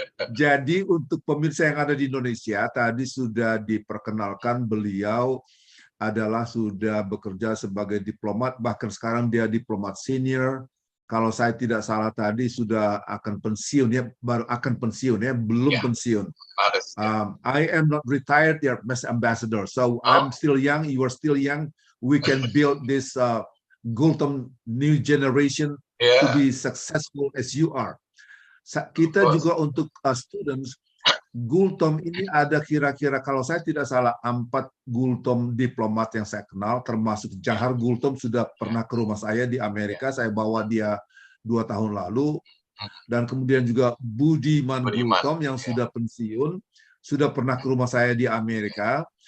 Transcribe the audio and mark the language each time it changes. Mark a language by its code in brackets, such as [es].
[id] Jadi untuk pemirsa yang ada di Indonesia, tadi sudah diperkenalkan beliau adalah sudah bekerja sebagai diplomat, bahkan sekarang dia diplomat senior. Kalau saya tidak salah tadi sudah akan pensiun, baru akan pensiun, belum pensiun. [en] I am not retired yet, Mr. Ambassador. So I'm still young, you are still young. We can build this Gultom new generation to be successful as you are. [id] Kita juga untuk students, Gultom ini ada kira-kira kalau saya tidak salah 4 Gultom diplomat yang saya kenal, termasuk Jahar Gultom sudah pernah ke rumah saya di Amerika, saya bawa dia 2 tahun lalu, dan kemudian juga Budiman Gultom yang sudah pensiun, sudah pernah ke rumah saya di Amerika.